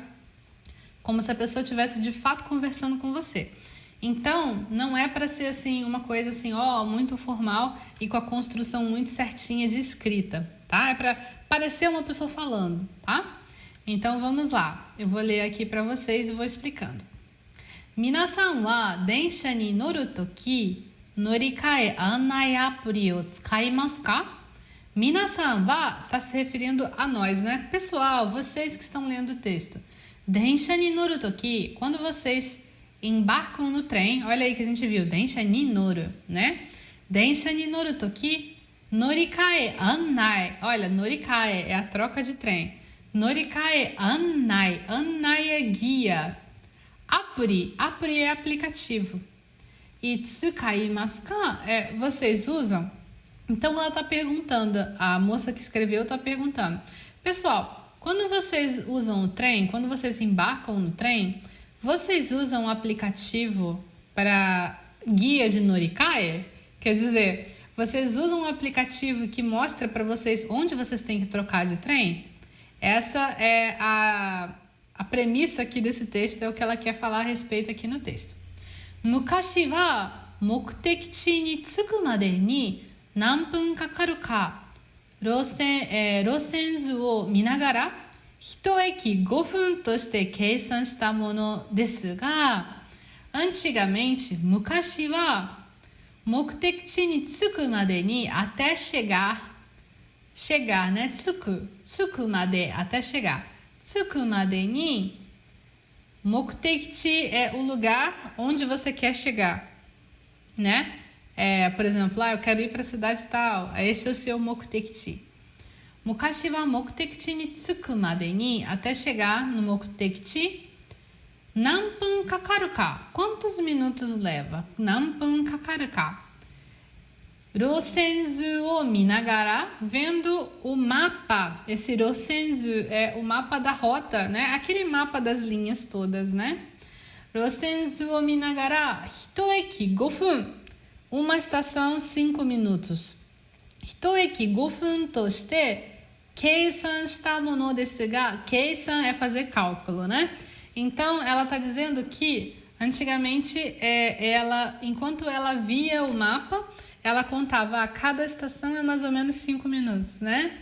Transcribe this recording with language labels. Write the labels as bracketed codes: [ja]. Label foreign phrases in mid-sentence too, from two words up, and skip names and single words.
[pt] Como se a pessoa estivesse de fato conversando com você. Então, não é para ser assim uma coisa assim, muito formal e com a construção muito certinha de escrita, tá? É para parecer uma pessoa falando, tá? Então, vamos lá. Eu vou ler aqui para vocês e vou explicando. [ja] 皆さんは電車に乗る時乗り換え案内アプリを使いますか? 皆さんは [pt] está se referindo a nós, né? Pessoal, vocês que estão lendo o texto. [ja] 電車に乗る時, [pt] quando vocês embarcam no trem, olha aí que a gente viu, [ja] 電車に乗る, né? 電車に乗る時乗り換え案内. [pt] Olha, norikae é a troca de trem. [ja] 乗り換え案内。案内 [pt] é guia. Apuri é aplicativo. E [ja] 使いますか [pt] é vocês usam? Então ela está perguntando, a moça que escreveu está perguntando. Pessoal, quando vocês usam o trem, quando vocês embarcam no trem, vocês usam um aplicativo para guia de Norikae? Quer dizer, vocês usam um aplicativo que mostra para vocês onde vocês têm que trocar de trem? Essa é a premissa aqui desse texto, é o que ela quer falar a respeito aqui no texto. [ja] 昔は目的地に着くまでに何分かかるか路線図を見ながら一駅5分として計算したものですが antigamente, 昔は目的地に着くまでに [pt] até chegar, [ja] né? 着くまで, [pt] até chegar. [ja] 着くまでに目的地 [pt] é o lugar onde você quer chegar, né? Por exemplo, eu quero ir para a cidade tal. Esse é o seu mokutekichi. [ja] 昔は目的地に着くまでに, [pt] até chegar no mokutekichi. [ja] 何分かかるか? [pt] Quantos minutos leva? [ja] 何分かかるか? 路線図を見ながら, [pt] vendo o mapa. Esse rosenzu é o mapa da rota, né? Aquele mapa das linhas todas, né? [ja] 路線図を見ながら、一駅5分. [pt] Uma estação, 5 minutos. [ja] 一駅5分として計算したものですが, [pt] keisan é fazer cálculo, né? Então, ela está dizendo que, antigamente, enquanto ela via o mapa, ela contava, cada estação é mais ou menos 5 minutos, né?